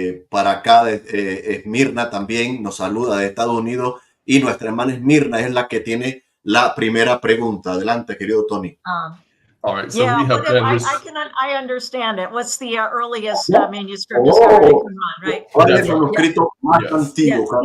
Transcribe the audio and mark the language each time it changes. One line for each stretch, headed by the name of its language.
Spanish: Para acá Esmirna también nos saluda de Estados Unidos, y nuestra hermana Esmirna es la que tiene la primera pregunta. Adelante, querido Tony.
English: All right, so yeah, we have I understand it. What's the earliest manuscript discovered in Qumran, right?
Spanish: ¿Cuál es el manuscrito más antiguo?